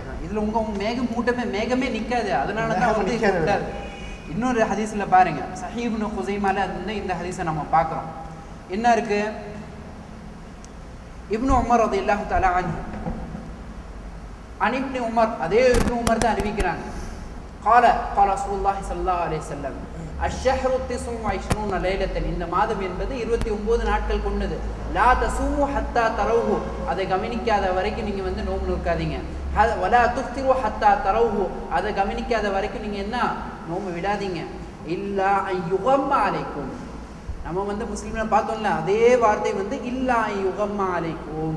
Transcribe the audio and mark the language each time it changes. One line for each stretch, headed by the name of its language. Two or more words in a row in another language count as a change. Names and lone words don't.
Tamil: இதில் மேகமே நிற்காது, அதனால தான் வந்து இன்னொரு ஹதீஸில் பாருங்க, சஹீஹ் இப்னு குஸைமால வந்து இந்த ஹதீஸை நம்ம பார்க்குறோம். என்ன இருக்கு? இப்னு உமர்
Arabic: رضي الله تعالى عنه
Tamil: இப்னு உமர், அதே இப்னு உமர் தான் அறிவிக்கிறாங்க.
Arabic: قال رسول الله صلى الله عليه وسلم الشهر 29 ليلة
Tamil: இந்த மாதம் என்பது 29 நாட்கள் கொண்டது.
Arabic: لا تصوموا حتى تروه
Tamil: அதை கவனிக்காத வரைக்கும் நீங்க வந்து நோன்பு நோக்காதீங்க.
Arabic: ولا تفطروا حتى تروه
Tamil: அதை கவனிக்காத வரைக்கும் நீங்க என்ன நோன்பு விடாதீங்க.
Arabic: إلا يغم عليكم,
Tamil: நம்ம வந்து முஸ்லிம்ல பார்த்தோம்ல அதே வார்த்தை வந்து
Arabic: إلا يغم عليكم.